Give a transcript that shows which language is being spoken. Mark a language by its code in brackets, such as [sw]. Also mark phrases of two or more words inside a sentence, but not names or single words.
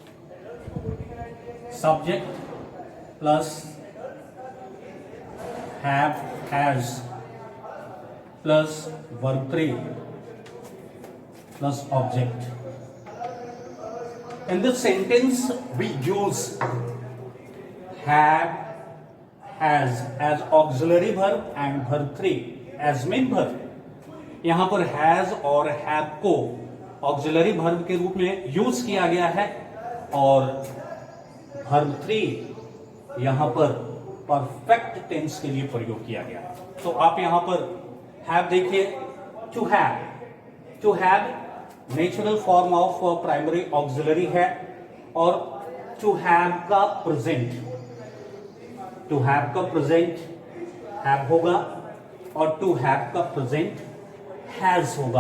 [en] Subject plus have, has plus verb 3 plus object. In this sentence we use have, has as auxiliary verb and verb 3 as main verb. [hi] यहां पर has और have को [en] auxiliary verb [hi] के रूप में यूज किया गया है और verb 3 यहां पर [en] perfect tense [hi] के लिए प्रयोग किया गया. तो आप यहां पर हैव देखिए. [en] to have natural form of primary auxiliary [hi] है और [en] to have [hi] का [en] present, to have [hi] का [en] present have [hi] होगा और [en] to have [hi] का [en] present has [hi] होगा.